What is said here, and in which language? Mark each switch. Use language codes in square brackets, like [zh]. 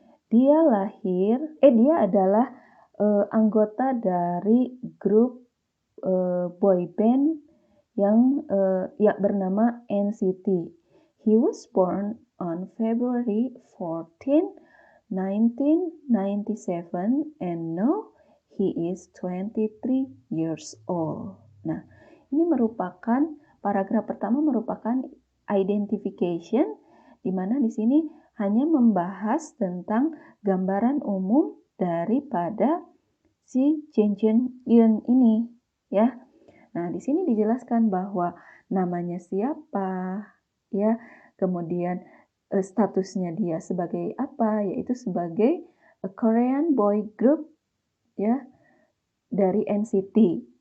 [id] Dia adalah anggota dari grup boy band yang bernama NCT. [en] He was born on February 14, 1997 and now he is 23 years old. [id] Nah, ini merupakan paragraf pertama merupakan identification, di mana di sini hanya membahas tentang gambaran umum daripada si Jin Eun ini, ya. Nah, di sini dijelaskan bahwa namanya siapa, ya, kemudian statusnya dia sebagai apa, yaitu sebagai [en] a Korean boy group, [id] ya, dari NCT.